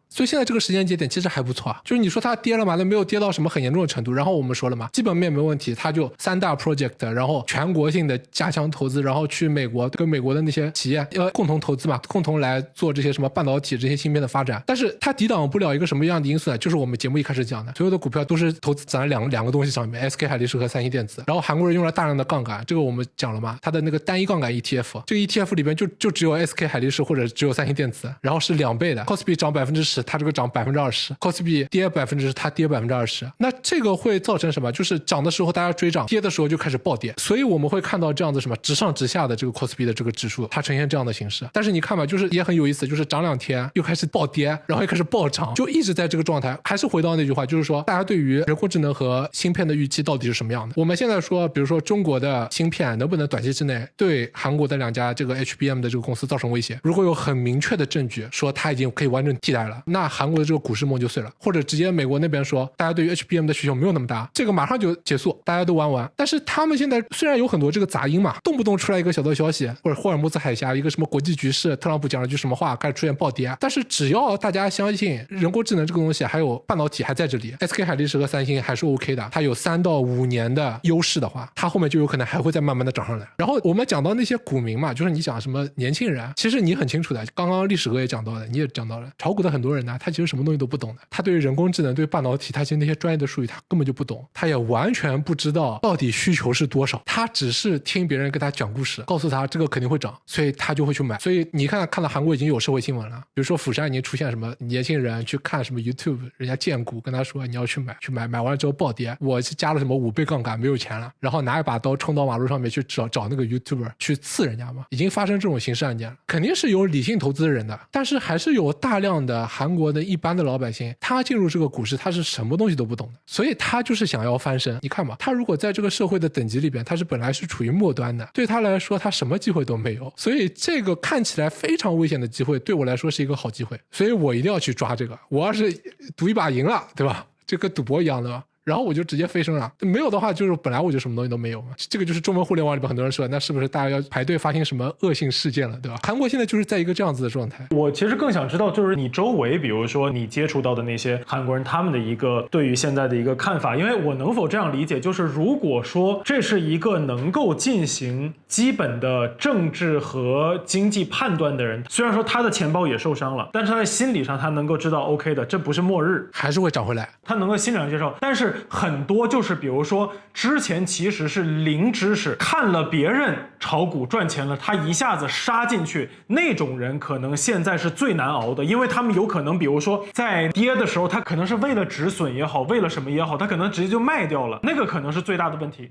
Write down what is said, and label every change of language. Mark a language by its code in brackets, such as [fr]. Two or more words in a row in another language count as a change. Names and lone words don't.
[zh] 所以現在這個時間節點其實還不錯啊，就是你說它跌了嘛，那沒有跌到什麼很嚴重的程度。然後我們說了嘛，基本面沒問題，它就3大 project， 然後全國性的加強投資，然後去美國跟美國的那些企業要共同投資嘛，共同來做這些什麼半導體這些芯片的發展。但是它抵擋不了一個什麼樣的因素呢？就是我們節目一開始講的，所有的股票都是投資在兩個東西上面 ，SK 海力士和三星電子。然後韓國人用了大量的槓桿，這個我們講了嘛，它的那個單一槓桿 ETF， 這個 ETF 裡邊就只有 SK 海力士或者只有三星電子，然後是2倍的 ，Kospi 漲10%，它這個漲20%，Kospi 跌10%，它跌20%。那這個會造成什麼？就是漲的時候大家追漲，跌的時候就開始暴跌。所以我們會看到這樣子什麼直上直下的這個 Kospi 的這個指數，它呈現這樣的形式。但是你看吧，就是也很有意思，就是漲2 天又開始暴跌，然後又開始暴漲，就一直在這個狀態。還是回到那句話，就是說大家對於人工智能和芯片的預期到底是什麼樣的？我們現在說，比如說中國的芯片能不能短期之內對韓國的2家這個 HBM 的這個公司造成威脅？如果有很明確的證據說它已經可以完整替代了，那韓國的這個股市夢就碎了。或者直接美國那邊說大家對於 HBM 的需求沒有那麼大，這個馬上就結束，大家都玩完。但是他們現在雖然有很多這個雜音嘛，動不动出來一個小道消息，或者霍爾木茲海峽一個什麼國際局勢，特朗普講了句什麼話開始出現暴跌，但是只要大家相信人工智能這個東西還有半導體還在這裡， SK 海力士和三星還是 OK 的，它有3到5年的優勢的話，它後面就有可能還會再慢慢的漲上來。然後我們講到那些股民嘛，就是你講什麼年輕人，其實你很清楚的，剛剛歷史哥也講到了，你也講到了，炒股的很多人呢，他其實什麼東西都不懂的，他对于人工智能对半導體他其實那些專業的術語他根本就不懂，他也完全不知道到底需求是多少，他只是聽別人跟他講故事，告訴他這個肯定會漲，所以他就會去買。所以你看到韓國已經有社會新聞了，比如說釜山已經出現什麼年輕人去看什麼 YouTube， 人家薦股跟他說你要去買，買完了之後暴跌，我是加了什麼5倍槓桿沒有錢了，然後拿一把刀衝到馬路上面去找那個 YouTuber 去刺人家嘛，已經發生這種刑事案件了。肯定是有理性投資的人的，但是還是有大量的韓國的一般的老百姓，他進入這個股市他是什麼東西都不懂的，所以他就是想要翻身。你看嘛，他如果在這個社會的等級裡邊，他是本來是處於末端的，對他來說他什麼機會都沒有，所以這個看起來非常危險的機會對我來說是一個好機會，所以我一定要去抓這個。我要是賭一把贏了，對吧，這跟賭博一樣的吧，然後我就直接飛升了。沒有的話就是本來我就什麼東西都沒有嘛。這個就是中文互聯網裡邊很多人說，那是不是大家要排隊發生什麼惡性事件了，對吧？韓國現在就是在一個這樣子的狀態。我其實更想知道，就是你周圍比如說你接觸到的那些韓國人，他們的一個對於現在的一個看法。因為我能否這樣理解，就是如果說這是一個能夠進行基本的政治和經濟判斷的人，雖然說他的錢包也受傷了，但是他在心理上他能夠知道 OK 的，這不是末日，還是會漲回來，他能夠心理上接受。但是很多就是比如說之前其實是零知識，看了別人炒股賺錢了，他一下子殺進去，那種人可能現在是最難熬的，因為他們有可能比如說在跌的时候，他可能是為了止損也好，為了什麼也好，他可能直接就賣掉了，那個可能是最大的問題。